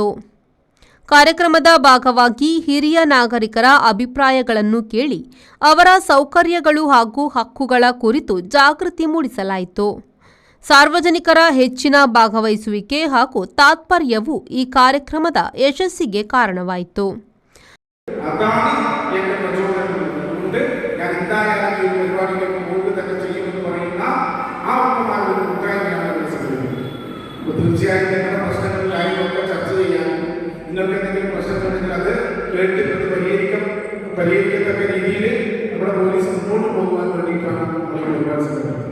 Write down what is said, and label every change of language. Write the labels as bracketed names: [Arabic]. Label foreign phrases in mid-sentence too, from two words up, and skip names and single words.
[Kannada] ಕಾರ್ಯಕ್ರಮದ ಭಾಗವಾಗಿ ಹಿರಿಯ ನಾಗರಿಕರ ಅಭಿಪ್ರಾಯಗಳನ್ನು ಕೇಳಿ ಅವರ ಸೌಕರ್ಯಗಳು ಹಾಗೂ ಹಕ್ಕುಗಳ ಕುರಿತು ಜಾಗೃತಿ ಮೂಡಿಸಲಾಯಿತು. ಸಾರ್ವಜನಿಕರ ಹೆಚ್ಚಿನ ಭಾಗವಹಿಸುವಿಕೆ ಹಾಗೂ ತಾತ್ಪರ್ಯವು ಈ ಕಾರ್ಯಕ್ರಮದ ಯಶಸ್ಸಿಗೆ ಕಾರಣವಾಯಿತು. [Malayalam] നിങ്ങൾക്കെന്തെങ്കിലും പ്രശ്നമുണ്ടെങ്കിൽ അത് കേട്ടിട്ട് പരിഹരിക്കത്തക്ക രീതിയിൽ നമ്മുടെ പോലീസ് മുന്നോട്ട് പോകുവാൻ വേണ്ടിയിട്ടാണ് നമ്മൾ ഒരുപാട് ശ്രമിക്കുന്നത്.